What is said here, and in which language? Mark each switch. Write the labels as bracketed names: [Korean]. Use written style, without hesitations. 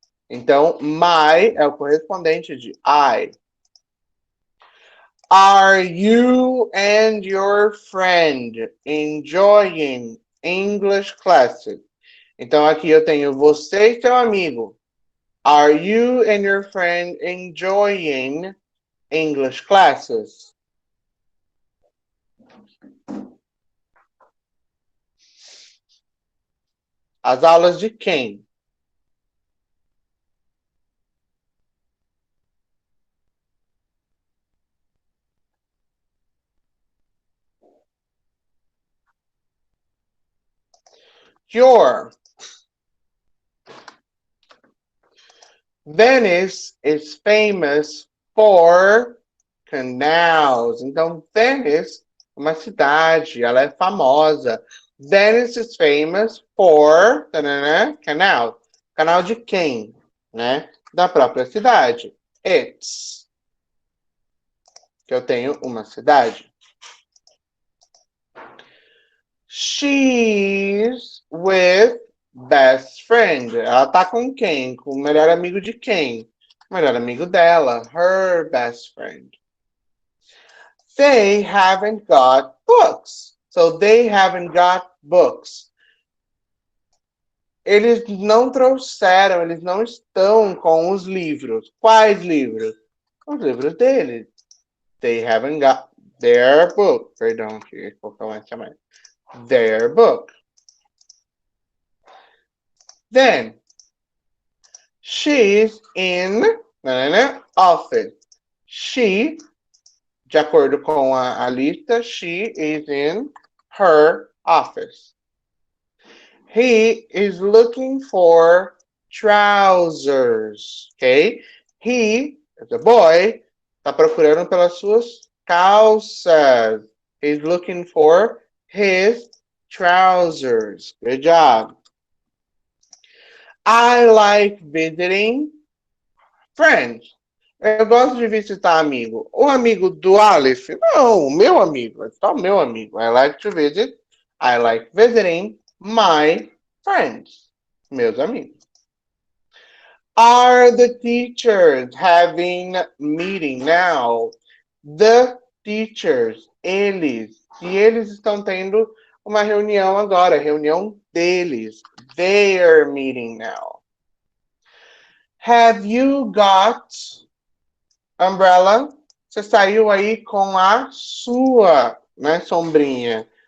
[Portuguese] Então, my é o correspondente de I. [English] Are you and your friend enjoying English classes? [Portuguese] Então, aqui eu tenho você e seu amigo. [English] Are you and your friend enjoying English classes? [Portuguese] As aulas de quem? [English] Your. Venice is famous for canals. [Portuguese] Então, Venice é uma cidade, ela é famosa. [English] Venice is famous for canal. [Portuguese] Canal de quem? Né? Da própria cidade. It's. Que eu tenho uma cidade. [English] She's with best friend. [Portuguese] Ela tá com quem? Com o melhor amigo de quem? O melhor amigo dela. [English] Her best friend. They haven't got books. So they haven't got books. [Portuguese] Eles não trouxeram, eles não estão com os livros. Quais livros? Os livros deles. [English] They haven't got their book. [Portuguese] Perdão, que vou falar mais. [English] Their book. Then, she's in office. She, [Portuguese] de acordo com a lista, [English] she is in her office. He is looking for trousers. Okay? [Portuguese] He, [English] as a boy, [Portuguese] está procurando pelas suas calças. [English] He's looking for his trousers. Good job. I like visiting friends. [Portuguese] Eu gosto de visitar amigo. O amigo do Aleph? Não, o meu amigo. É só o meu amigo. [English] I like to visit. I like visiting my friends. [Portuguese] Meus amigos. [English] Are the teachers having meeting now? The teachers, eles. [Portuguese] Se eles estão tendo uma reunião agora, reunião deles. [English] They're meeting now. Have you got umbrella? [Portuguese] Você saiu aí com a sua, né, sombrinha.